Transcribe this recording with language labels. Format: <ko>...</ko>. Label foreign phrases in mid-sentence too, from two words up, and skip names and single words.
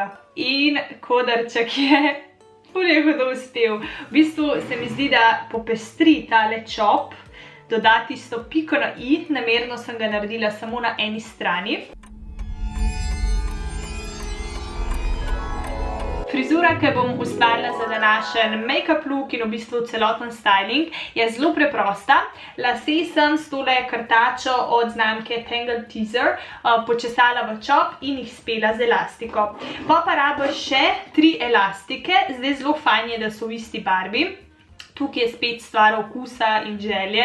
<sl>In kodrček je ful je hudo uspel. V bistvu se mi zdi, da popestri tale čop, doda tisto piko na i, namerno sem ga naredila samo na eni strani. Frizura, ki bom ustvarila za današnji</sl> <en>make-up look</en> <sl>in v bistvu celoten styling, je zelo preprosta. Lase sem s tole krtačo od znamke Tangle Teezer počesala v čop in jih spela z elastiko. Pa rabiš še 3 elastike, zdaj zelo fajn je, da so v isti barvi. Tukaj je spet stvar okusa in želje.</sl>